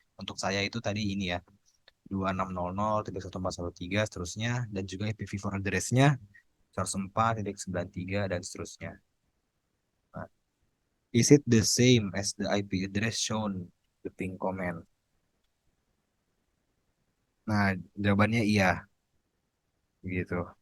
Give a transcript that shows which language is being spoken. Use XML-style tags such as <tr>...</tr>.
<id>Untuk saya itu tadi ini ya 2600.143 seterusnya dan juga IPv4 address-nya 104.93 dan seterusnya.</id> <en>Nah, is it the same as the IP address shown the ping comment?</en> <id>Nah, jawabannya iya, gitu.</id>